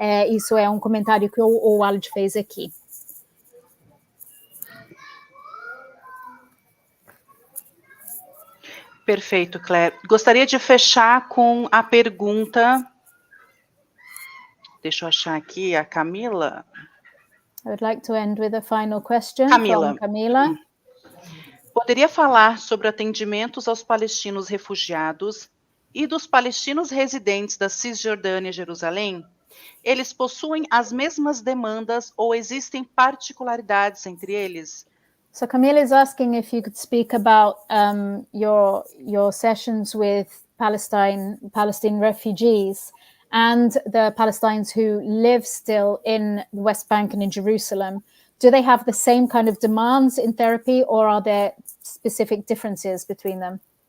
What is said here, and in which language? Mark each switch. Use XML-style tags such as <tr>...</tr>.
<pt>Isso é um comentário que o Walid fez aqui. Perfeito, Claire. Gostaria de fechar com a pergunta. Deixa eu achar aqui a Camila.</pt> <en>I would like to end with a final question Camila. from Camila.</en> <pt>Poderia falar sobre atendimentos aos palestinos refugiados e dos palestinos residentes da Cisjordânia e Jerusalém? Eles possuem as mesmas demandas ou existem particularidades entre eles?</pt> <en>So Camila is asking if you could speak about your sessions with Palestine refugees and the Palestinians who live still in the West Bank and in Jerusalem. Do they have the same kind of demands in therapy, or are there specific differences between them?</en>